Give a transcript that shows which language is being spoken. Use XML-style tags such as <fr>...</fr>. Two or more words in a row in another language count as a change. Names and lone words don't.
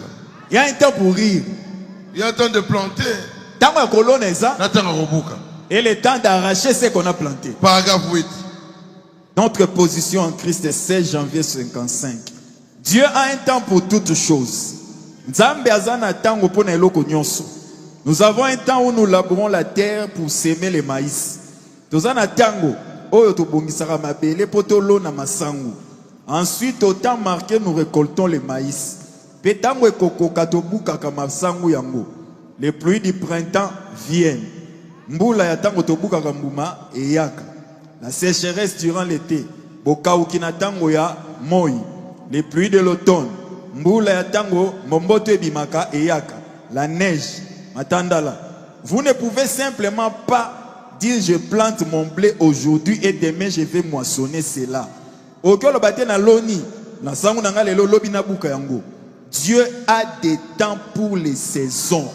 <fr>Il y a un temps pour rire. Il y a un temps de planter. Un temps pour et le temps d'arracher ce qu'on a planté. Paragraphe 8. Notre position en Christ est 16 janvier 55. Dieu a un temps pour toutes choses.</fr> <ln>Nzambe azana tango pona eloko nyonso.</ln> <fr>Nous avons un temps où nous labourons la terre pour s'aimer le maïs.</fr> <ln>Tozana tango oyo tobongisaka mabele po tolona masangu.</ln> <fr>Ensuite, au temps marqué, nous récoltons le maïs.</fr> <ln>Petango ekokoka tobukaka masangu yango.</ln> <fr>Les pluies du printemps viennent.</fr> <ln>Mbula ya tango tobukaka mbuma eyaka.</ln> <fr>La sécheresse durant l'été.</fr> <ln>Bokauki na tango ya moi.</ln> <fr>Les pluies de l'automne.</fr> <ln>Mbula ya tango momboto ebimaka eyaka.</ln> <fr>La neige. Matandala. Vous ne pouvez simplement pas dire je plante mon blé aujourd'hui et demain je vais moissonner cela. Dieu a des temps pour les saisons.</fr>